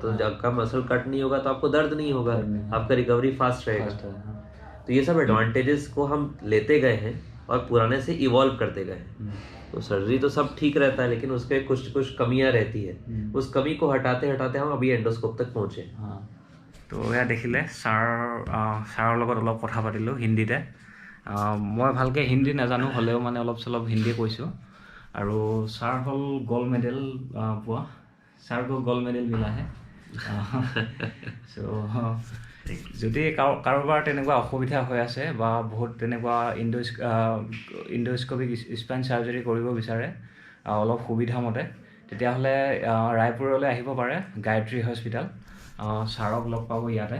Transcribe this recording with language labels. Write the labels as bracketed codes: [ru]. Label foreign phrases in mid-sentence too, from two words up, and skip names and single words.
[hi] तो जब आपका मसल कट नहीं होगा तो आपको दर्द नहीं होगा, आपका [en] recovery fast [hi] रहेगा। तो ये सब एडवांटेजेस को हम लेते गए हैं और पुराने से इवॉल्व करते गए हैं। तो सर्जरी तो सब ठीक रहता है, लेकिन उसके कुछ कुछ कमियां रहती है। उस कमी को हटाते हटाते हम अभी एंडोस्कोप तक पहुँचे। [as] তো এয়া দেখিলে ছাৰৰ লগত অলপ কথা পাতিলোঁ হিন্দীতে। মই ভালকৈ হিন্দী নাজানো, হ'লেও মানে অলপ চলপ হিন্দী কৈছোঁ। আৰু ছাৰ হ'ল [en] gold medal [as] পোৱা, ছাৰকো [en] gold medal [hi] मिला है। [as] চ' যদি কাৰোবাৰ তেনেকুৱা অসুবিধা হৈ আছে বা বহুত তেনেকুৱা [en] endoscopic spine surgery [as] কৰিব বিচাৰে অলপ সুবিধামতে, তেতিয়াহ'লে ৰায়পুৰলৈ আহিব পাৰে গায়ত্ৰী হস্পিটেল, ছাৰক লগ পাব ইয়াতে।